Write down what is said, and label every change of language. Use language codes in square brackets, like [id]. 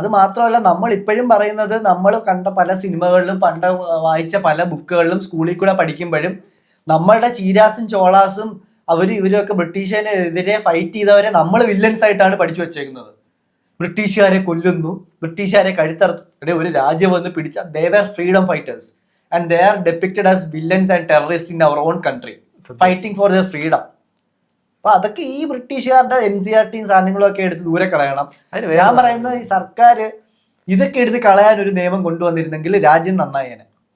[ml] അത് മാത്രമല്ല, നമ്മൾ ഇപ്പോഴും പറയുന്നത്, നമ്മൾ കണ്ട പല സിനിമകളിലും പണ്ട് വായിച്ച പല ബുക്കുകളിലും സ്കൂളിൽ കൂടെ പഠിക്കുമ്പോഴും നമ്മളുടെ ചീരാസും ചോളാസും ഇവരൊക്കെ ബ്രിട്ടീഷിനെതിരെ ഫൈറ്റ് ചെയ്തവരെ നമ്മൾ വില്ലൻസ് ആയിട്ടാണ് പഠിച്ചു വെച്ചേക്കുന്നത്. ബ്രിട്ടീഷുകാരെ കൊല്ലുന്നു, ബ്രിട്ടീഷുകാരെ കഴുത്തറുത്തു. ഒരു രാജ്യം വന്ന് പിടിച്ച [en] they were freedom fighters and they are depicted as villains and terrorists in our own country fighting for their freedom. [ml] അപ്പൊ അതൊക്കെ ഈ ബ്രിട്ടീഷുകാരുടെ NCERT സാധനങ്ങളും ഒക്കെ എടുത്ത് ദൂരെ കളയണം. ഞാൻ പറയുന്നത്, ഈ സർക്കാർ ഇതൊക്കെ എടുത്ത് കളയാൻ ഒരു നിയമം കൊണ്ടുവന്നിരുന്നെങ്കിൽ രാജ്യം നന്നായേനെ.